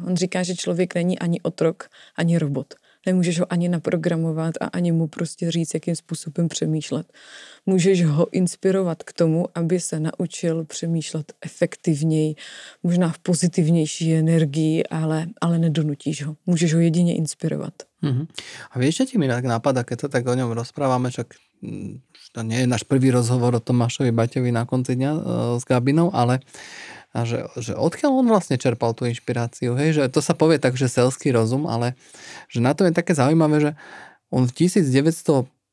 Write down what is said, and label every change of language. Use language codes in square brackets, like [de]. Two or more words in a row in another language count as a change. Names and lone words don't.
[cs] On říká, že člověk není ani otrok, ani robot. Nemůžeš ho ani naprogramovat a ani mu prostě říct, jakým způsobem přemýšlet. Můžeš ho inspirovat k tomu, aby se naučil přemýšlet efektivněji, možná v pozitivnější energii, ale nedonutíš ho. Můžeš ho jedině inspirovat. [sk] A vieš, čo ti mi napadá, keď sa tak o ňom rozprávame, však to nie je náš prvý rozhovor o Tomášovi Baťovi na konci dňa s Gabinou, ale že odkiaľ on vlastne čerpal tú inšpiráciu, hej, že to sa povie tak, že [cs] selský rozum, [sk] ale že na to je také zaujímavé, že on v 1915